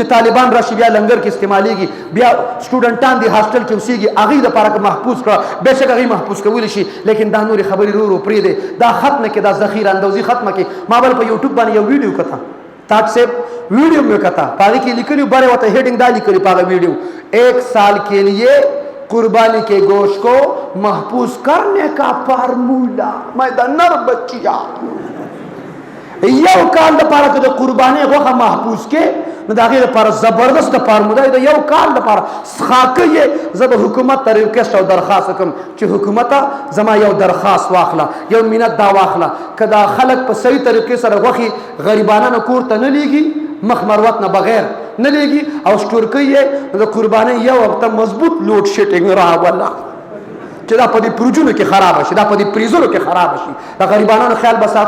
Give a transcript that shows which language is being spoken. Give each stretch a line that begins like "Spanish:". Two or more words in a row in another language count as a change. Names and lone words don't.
Pashto: طالبان راشي بیا لنګر کې استعمالیږي بیا سټوډنټان دي هاسټل کې اوسېږي هغوی دپاره که محفوظ کړه بېشک هغوی محفوظ کولی شي لیکن دا نورې خبرې ورو پرېږدې دا ختمه کې دا ذخیره اندوزي ختمه کې ما بل په یوټیوب باندې یو ویډیو کته تاج صاحب ویډیو مې کته په هغې کې لیکلي بره ورته هیډنګ دا لیکلي په هغه ویډیو
Urdu: 1 سال کے لیے قربانی کے گوشت کو محفوظ کرنے کا فارمولا
Pashto: میں دا نر بچیا یو کال دپاره که د قربانۍ غوښه محفوظ کې نو د هغې دپاره زبردست فارمولا د یو کال دپاره خاکه یې زه به حکومت ته ریکویسټ او درخواست وکړم چې حکومته زما یو درخواست واخله یو منت دا واخله که دا خلک په صحیح طریقې سره غوښې غریبانانو کور ته نه لیږي مخ مروت نه بغیر نه لیږي او سټورکۍ یې د قربانۍ یو هفته مضبوط
English: load shedding
Pashto: راوله چې دا په دې پروجونو کې خرابه شي دا په دې پریزونو کې خرابه شي د غریبانانو خیال به ساتو